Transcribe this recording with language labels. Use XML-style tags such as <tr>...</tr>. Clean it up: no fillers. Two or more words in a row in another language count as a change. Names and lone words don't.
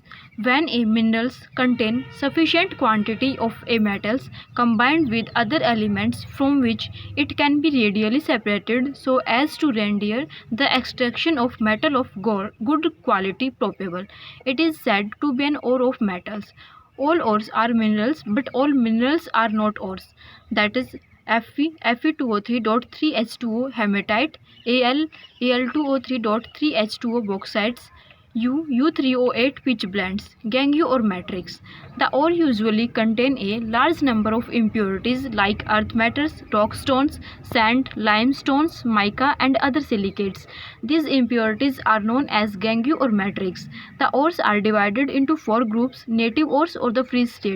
<en>When a minerals contain sufficient quantity of a metals combined with other elements from which it can be radially separated so as to render the extraction of metal of good quality probable, it is said to be an ore of metals. All ores are minerals, but all minerals are not ores. That is Fe, Fe2O3.3H2O hematite, Al, Al2O3.3H2O bauxites, U3O8 pitch blends, gangue or matrix. The ore usually contain a large number of impurities like earth matters, rock stones, sand, limestones, mica and other silicates. These impurities are known as gangue or matrix. The ores are divided into four groups: native ores or the free state.</en>